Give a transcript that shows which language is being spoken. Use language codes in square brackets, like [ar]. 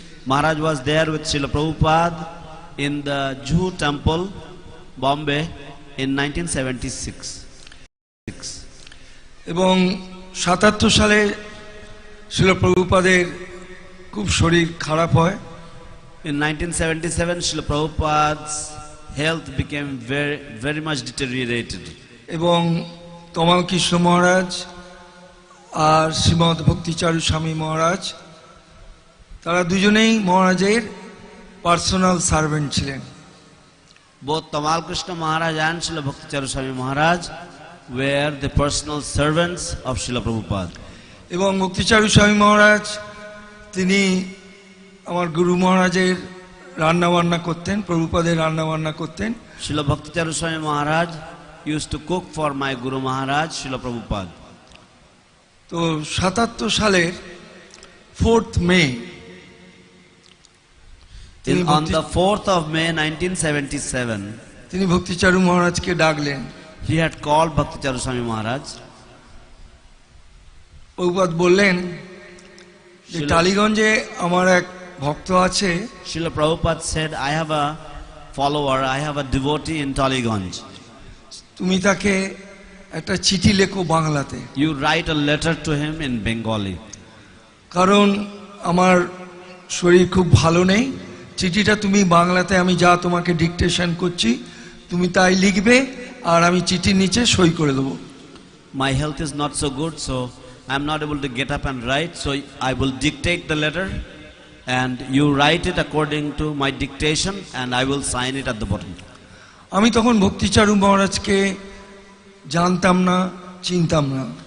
[en] Maharaj was there with Srila Prabhupada in the Juhu temple, Bombay in 1976. [bn] এবং 77 সালে শ্রীল প্রভুপাদের খুব শরীর খারাপ হয়। [en] In 1977, Srila Prabhupada's health became very much deteriorated. [bn] এবং তমাল কৃষ্ণ মহারাজ আর শ্রীমৎ ভক্তিচারু স্বামী মহারাজ তারা দুজনেই মহারাজের পার্সোনাল সার্ভেন্ট ছিলেন। [en] Both Tamal Krishna Maharaj and Srila Bhakti Charu Swami Maharaj were the personal servants of Srila Prabhupada. [bn] এবং ভক্তিচারু স্বামী মহারাজ তিনি আমার গুরু মহারাজের রান্না বান্না করতেন, প্রভুপাদের রান্না বান্না করতেন। [en] Srila Bhakti Charu Swami Maharaj used to cook for my Guru Maharaj, Srila Prabhupada. [bn] তো 77 সালের 4th May [en] On the 4th of May 1977, [bn] তিনি ভক্তিচারু মহারাজকে ডাকলেন। [en] he had called Bhakti Charu Swami Maharaj. [bn] Prabhupada বললেন যে টালিগঞ্জে আমার এক ভক্ত আছে। [en] Srila Prabhupada said, I have a follower, I have a devotee in Taliganj. [bn] তুমি তাকে একটা চিঠি লেখো বাংলাতে। [en] You write a letter to him in Bengali. [bn] কারণ আমার শরীর খুব ভালো নেই, চিঠিটা তুমি বাংলাতে আমি যা তোমাকে ডিকটেশন করছি তুমি তাই লিখবে আর আমি চিঠির নিচে সই করে দেবো। [en] My health is not so good, so I am not able to get up and write, so I will dictate the letter and you write it according to my dictation and I will sign it at the bottom. [bn] আমি তখন ভক্তিচারু মহারাজকে জানতাম না, চিনতাম না।